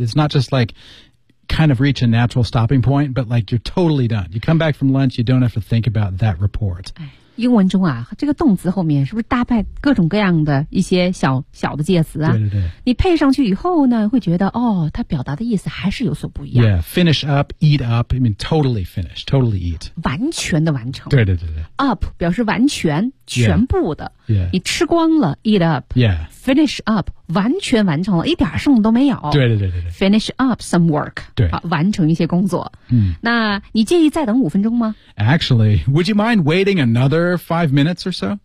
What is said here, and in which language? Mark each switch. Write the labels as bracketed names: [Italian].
[English] It's not just like kind of reach a natural stopping point, but like you're totally done. You come back from lunch, you don't have to think about that report. [Chinese] 英文中啊，这个动词后面是不是搭配各种各样的一些小小的介词啊？对对对，你配上去以后呢，会觉得哦，它表达的意思还是有所不一样。 [English] Yeah, finish up, eat up. I mean, totally finish, totally eat. [Chinese] 完全的完成。对对对对。 Up 表示完全、全部的。 [English] Yeah. Yeah. [Chinese] 你吃光了 ， [English] eat up. Yeah. Finish up, [Chinese] 完全完成了，一点剩都没有。对对对对对。 [English] Finish up some work. [Chinese] 对。啊，完成一些工作。嗯。那你介意再等五分钟吗 [English] ？Actually, would you mind waiting another 5 minutes or so?